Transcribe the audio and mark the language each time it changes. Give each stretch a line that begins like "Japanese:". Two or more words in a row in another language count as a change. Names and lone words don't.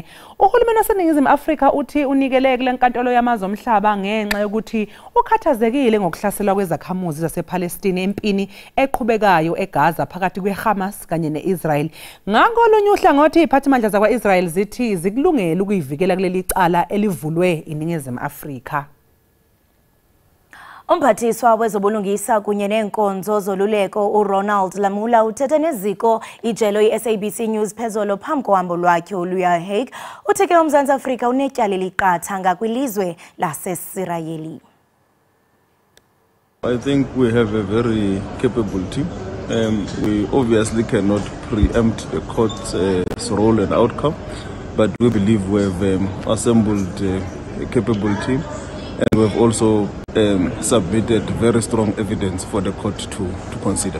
Zulu: Uhulumeni waseningizimu Afrika uthi unikele kule nkantolo yamazwe omhlaba ngenxa yokuthi ukhathazekile ngokuhlaselwa kwezakhamuzi zasePalestine empini eqhubekayo eGaza phakathi kweHamas kanye neIsrael. Ngakholunye uhlangothi iziphathimandla zakwa-Israel zithi zikulungele ukuyivikela kuleli cala elivulwe iningizimu Afrika.
Xhosa: Umphathiswa wezobulungisa kunye nenkonzo zoluleko uRonald Lamula uthethe neziko ijelo iSABC News phezolo phambi kohambo lwakhe oluya Hague. Uthe ke uMzantsi Afrika unetyala eliqatha ngakwilizwe laseSirayeli.
English: I think we have a very capable team. We obviously cannot preempt the court's role and outcome, but we believe we have assembled a capable team. And we have also submitted very strong evidence for the court to consider.